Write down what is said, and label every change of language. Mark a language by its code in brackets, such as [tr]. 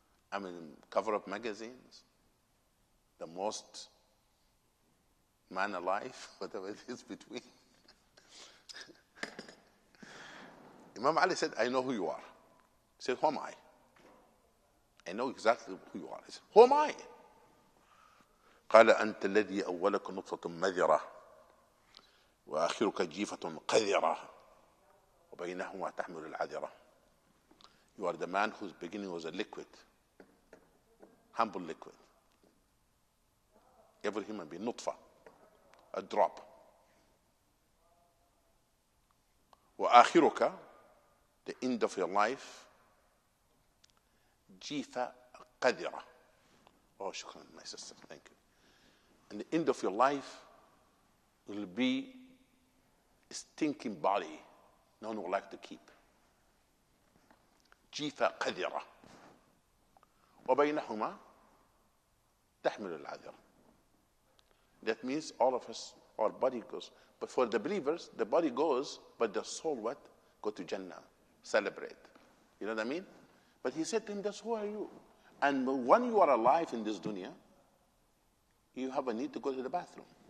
[en] I'm in cover of magazines. The most man alive, whatever it is between. Imam Ali said, I know who you are. He said, who am I? I know exactly who you are. He said, who am I? [ar] قال أنت الذي أولك نطفة مذرة وآخرك جيفة قذرة وبينهما تحمل العذرة. [en] You are the man whose beginning was a liquid, humble liquid. Every human being, nutfa, a drop. وآخرك, the end of your life, [ar] جيفة قذرة. [en] Oh, shukran, my sister, thank you. And the end of your life will be a stinking body no one would like to keep. [ar] جيفة قذرة وبينهما تحمل العذرة. [en] That means all of us, our body goes. But for the believers, the body goes, but the soul what? Go to Jannah, celebrate. You know what I mean? But he said to him, that's who are you? And when you are alive in this dunya, you have a need to go to the bathroom.